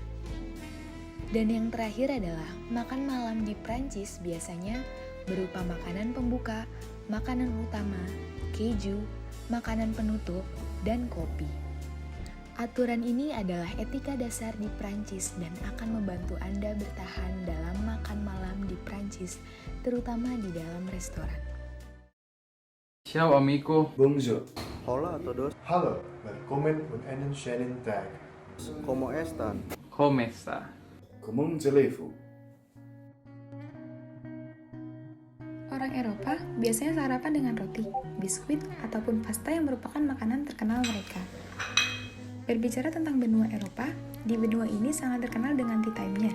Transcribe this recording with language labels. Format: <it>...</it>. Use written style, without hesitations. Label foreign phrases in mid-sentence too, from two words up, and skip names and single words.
<id>Dan yang terakhir adalah makan malam di Prancis biasanya berupa makanan pembuka, makanan utama, keju, makanan penutup, dan kopi. Aturan ini adalah etika dasar di Prancis dan akan membantu Anda bertahan dalam makan malam di Prancis, terutama di dalam restoran.</id> <it>Ciao amico.</it> <fr>Bonjour.</fr> <es>Hola a todos,</es> <nl>Hallo, welkom op een</nl> <de>schönen Tag.</de> <es>¿cómo están?</es> <it>Come sta?</it> <fr>Comment allez-vous?</fr> <id>Orang Eropa biasanya sarapan dengan roti, biskuit, ataupun pasta yang merupakan makanan terkenal mereka. Berbicara tentang benua Eropa, di benua ini sangat terkenal dengan</id> <en>tea time-</en> <id>nya.</id>